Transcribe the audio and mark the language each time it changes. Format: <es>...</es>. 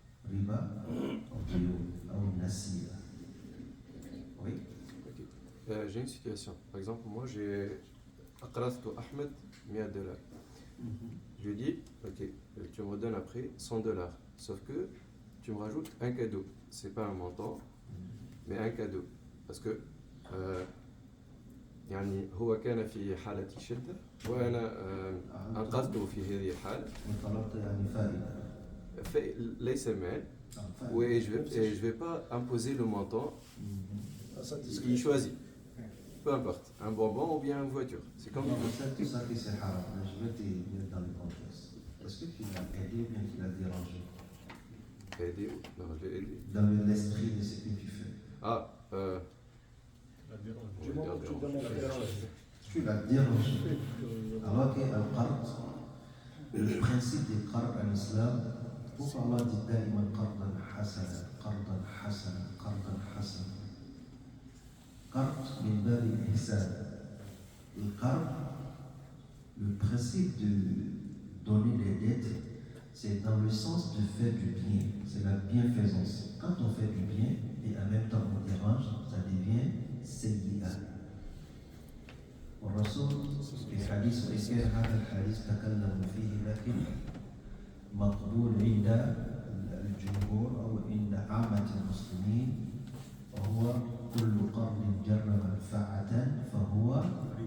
<fr>Riba ou nasiya. Oui. J'ai une situation. Par exemple, moi j'ai</fr> <ar>أقرضت أحمد 100 دولار.</ar> <fr>Je lui dis, ok, tu me redonnes après $100. Sauf que tu me rajoutes un cadeau. C'est pas un montant, mais un cadeau. Parce que</fr> <ar>يعني هو كان في حالة شدة وأنا أنقذته في هذه الحالة. وطلبت يعني فائدة. ليس مال. فائدة.</ar> <fr>Oui, je vais pas imposer le montant. Il choisit. Peu importe, un bonbon ou bien une voiture. C'est comme Non, tout ça que c'est haram. Je vais te mettre dans le contexte. Est-ce que tu l'as aidé ou bien tu l'as dérangé? Aider? Non, je l'ai aidé. Dans l'esprit de ce que tu fais. Ah, Du moment où tu donnes la dérange. Tu l'as dérangé. Alors que le principe du qard en islam, pourquoi Allah dit</fr> <ar>daïman qardan hasana, qardan hasana,</ar> <fr>qardan hasana.</fr> <ar>Qard min babi ihsan.</ar> <fr>Le qard, le principe de donner des dettes, c'est dans le sens de faire du bien, c'est la bienfaisance. Quand on fait du bien et en même temps on dérange, ça devient sayyi'a.</fr> <ar>والرسول في حديث وإسكان هذا الحديث تكلم فيه لكن مقبول عند الجمهور أو عند عامة المسلمين وهو كل قرض جر منفعة فهو ربا.</ar>